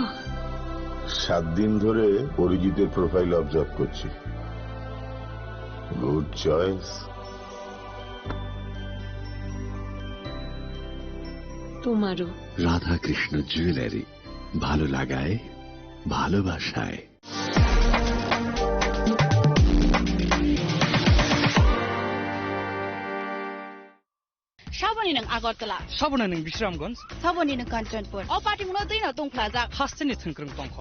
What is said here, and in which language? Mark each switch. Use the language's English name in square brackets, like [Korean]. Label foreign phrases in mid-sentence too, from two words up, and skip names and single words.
[Bangla] 7 দিন ধরে অরিজিতের [English] profile observe [Bangla] করছি। [English] Good choice. [Bangla] তোমারও। রাধাকৃষ্ণ জুয়েলারি, ভালো লাগায় ভালোবাসায়। [Kok Borok] साबनी नों आगरतला साबना नों विश्रामगंज साबनी नों कांचनपुर अ पार्टी मुनो दैनो दंफ्लाजा हास्टेनि थंख्रों दंखर